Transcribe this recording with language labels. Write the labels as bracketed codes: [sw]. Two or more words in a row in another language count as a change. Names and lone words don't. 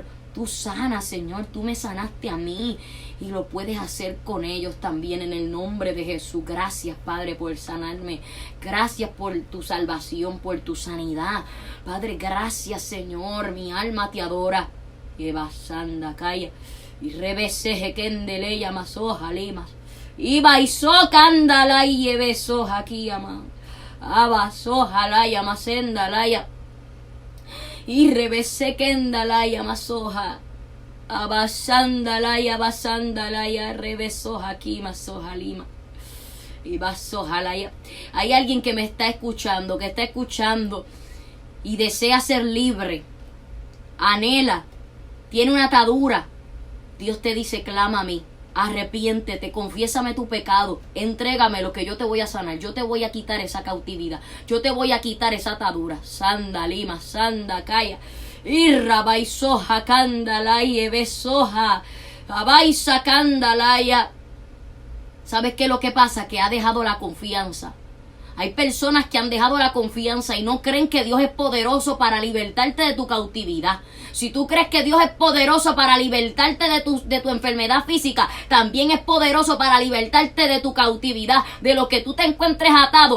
[es] Tú sanas, Señor. Tú me sanaste a mí. Y lo puedes hacer con ellos también en el nombre de Jesús. Gracias, Padre, por sanarme. Gracias por tu salvación, por tu sanidad. Padre, gracias, Señor. Mi alma te adora. Eva sanda calla. Y rebeseje kendeleya masoja limas. Y baizo candala y besoja aquí ama. Abasoja laya masenda laya. Y rebese kendalaya masoja. Abasandalaya, rebesoja aquí, masoja lima. Y basojalaya. Hay alguien que me está escuchando, y desea ser libre. Anhela, tiene una atadura. Dios te dice, clama a mí. Arrepiéntete, confiésame tu pecado, entrégame lo que yo te voy a sanar, yo te voy a quitar esa cautividad, yo te voy a quitar esa atadura. Sanda lima, sanda calla. Irra baisoja candalaya besoja. Abaisa candalaya. ¿Sabes qué es lo que pasa? Que ha dejado la confianza. Hay personas que han dejado la confianza y no creen que Dios es poderoso para libertarte de tu cautividad. Si tú crees que Dios es poderoso para libertarte de tu enfermedad física, también es poderoso para libertarte de tu cautividad, de lo que tú te encuentres atado.